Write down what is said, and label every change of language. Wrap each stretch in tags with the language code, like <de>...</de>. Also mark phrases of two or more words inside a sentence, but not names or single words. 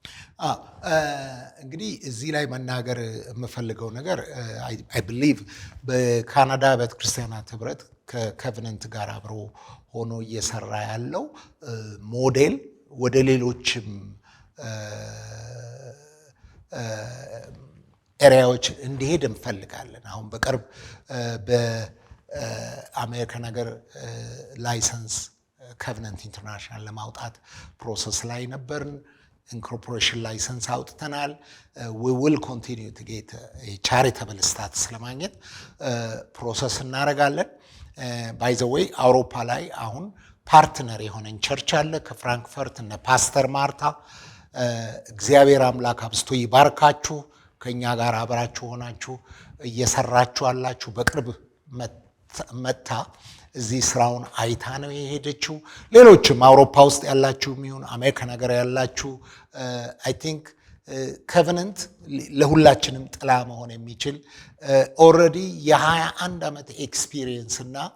<am>እንግዲህ እዚህ ላይ መናገር የምፈልገው ነገር</am> <en>I believe</en> <am>በካናዳ ቤተክርስቲያናት ህብረት ከኮቨነንት ጋር አብሮ ሆኖ እየሰራ ያለው ሞዴል ወደ ሌሎችም ኤሪያዎች እንዲሄድ እንፈልጋለን። አሁን በቅርብ በአሜሪካን ሀገር ላይሰንስ ኮቨነንት ኢንተርናሽናል ለማውጣት ፕሮሰስ ላይ ነበርን።</am> <en>incorporation license</en> <am>አውጥተናል።</am> <en>we will continue to get a charitable status</en> <am>ለማግኘት ፕሮሰስ እናደርጋለን።</am> <en>by the way</en> <am>አውሮፓ ላይ አሁን ፓርትነር የሆነን ቸርች አለ ከፍራንክፈርት እነ ፓስተር ማርታ። እግዚአብሔር አምላክ አብስቶ ይባርካችሁ። ከኛ ጋር አብራችሁ ሆናችሁ እየሰራችሁ አላችሁ። በቅርብ መታ እዚህ ስራውን አይታ ነው የሄደችው። ሌሎችም አውሮፓ ውስጥ ያላችሁ የሚሆን አሜሪካ ነገር ያላችሁ</am> <en>I think</en> <am>ኮቨነንት ለሁላችንም ጥላ መሆን የሚችል ኦልሬዲ የ21 ዓመት ኤክስፒሪየንስ እና</am>